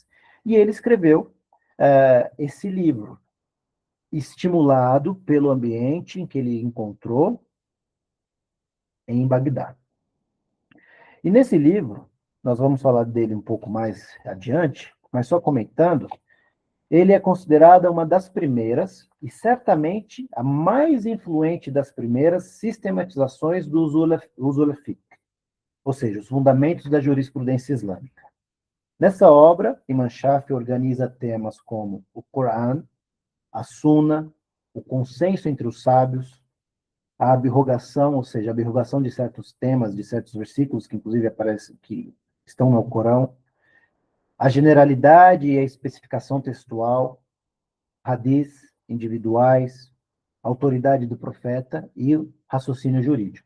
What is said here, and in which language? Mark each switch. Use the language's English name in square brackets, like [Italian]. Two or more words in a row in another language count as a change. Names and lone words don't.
[Portuguese] E ele escreveu esse livro, estimulado pelo ambiente em que ele encontrou em Bagdá. E nesse livro, nós vamos falar dele um pouco mais adiante, mas só comentando, ele é considerado uma das primeiras, e certamente a mais influente das primeiras sistematizações do [Arabic] أصول الفقه, [Portuguese] ou seja, os fundamentos da jurisprudência islâmica. Nessa obra, Imam Shafi organiza temas como o Coran, a Sunna, o consenso entre os sábios, a abrogação, ou seja, a abrogação de certos temas, de certos versículos, que inclusive aparecem, que estão no Corão, a generalidade e a especificação textual, hadiths individuais, a autoridade do profeta e o raciocínio jurídico.